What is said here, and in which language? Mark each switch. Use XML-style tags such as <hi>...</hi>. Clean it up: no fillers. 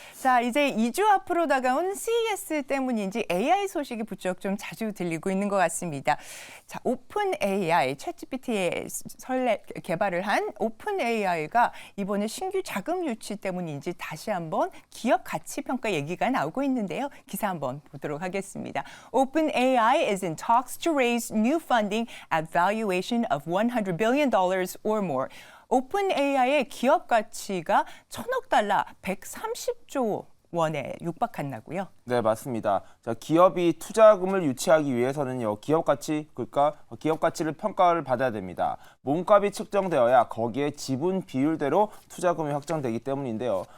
<ko>자, 이제 2주 앞으로 다가온 CES 때문인지 AI 소식이 부쩍 좀 자주 들리고 있는 것 같습니다. 자, 오픈 AI, 챗GPT에 개발을 한 오픈 AI가 이번에 신규 자금 유치 때문인지 다시 한번 기업 가치 평가 얘기가 나오고 있는데요. 기사 한번 보도록 하겠습니다.</ko> <en>Open AI is in talks to raise new funding at valuation of $100 billion or more.</en> <ko>오픈 AI의 기업 가치가 1,000억 달러, 130조 원에 육박한다고요? 네, 맞습니다. 자, 기업이 투자금을 유치하기 위해서는요, 기업 가치를 평가를 받아야 됩니다. 몸값이 측정되어야 거기에 지분 비율대로 투자금이 확정되기 때문인데요.</ko>